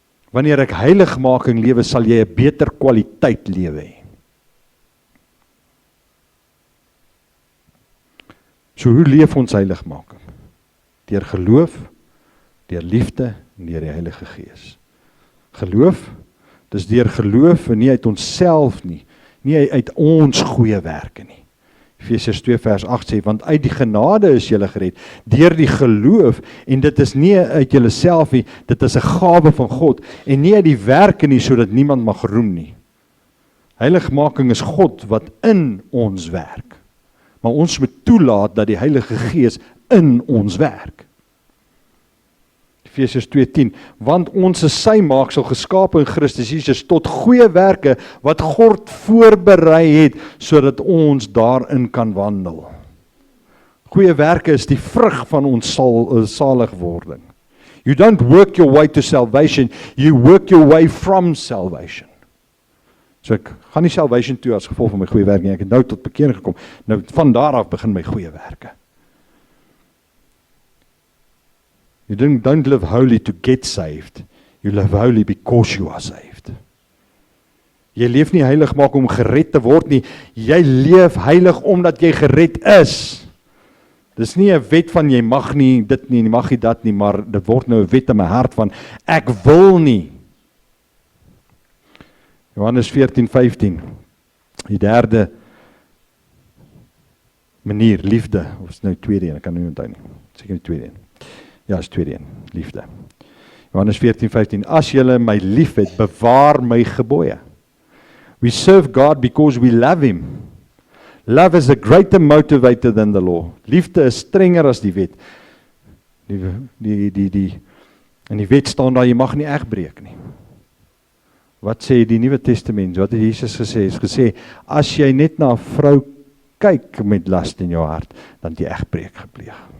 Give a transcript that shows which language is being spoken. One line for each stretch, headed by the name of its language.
Afrikaans: Wanneer ek heiligmaking lewe, sal jy 'n beter kwaliteit lewe hê. So hoe leef ons heiligmaking? Deur geloof, deur liefde en deur die Heilige Gees. Geloof, dis deur geloof en nie uit onsself nie uit ons goeie werke nie. Efesiërs 2 vers 8 sê, want uit die genade is julle gered, deur die geloof, en dit is nie uit julle self nie, dit is 'n gawe van God, en nie uit die werke nie, sodat niemand mag roem nie. Heiligmaking is God wat in ons werk, maar ons moet toelaat dat die Heilige Gees in ons werk. Efesiërs 2:10, want ons is sy maaksel geskape in Christus Jesus tot goeie werke wat God voorberei het, sodat ons daarin kan wandel. Goeie werke is die vrug van ons saligwording.
English: You don't work your way to salvation, you work your way from salvation.
Afrikaans: So ek gaan nie salvation toe as gevolg van my goeie werke nie, ek het nou tot bekering gekom, nou van daar af begin my goeie werke.
English: You don't live holy to get saved. You live holy because you are saved.
Afrikaans: Jy leef nie heilig maak om gered te word nie. Jy leef heilig omdat jy gered is. Dis nie 'n wet van jy mag nie dit nie, jy mag nie dat nie, maar dit word nou 'n wet in my hart van ek wil nie. Johannes 14:15. Die derde manier, liefde, of is nou tweede een, ek kan nie onthou nie. Seker die tweede een. Ja, is tweede een, liefde. Johannes 14:15. As julle my liefhet, bewaar my gebooie.
English: We serve God because we love him. Love is a greater motivator than the law.
Afrikaans: Liefde is strenger as die wet. In die wet staan daar, jy mag nie egbreek nie. Wat sê die Nuwe Testament? Wat het Jesus gesê? Hy het gesê, as jy net na 'n vrou kyk met lust in jou hart, dan het jy egbreek gepleeg.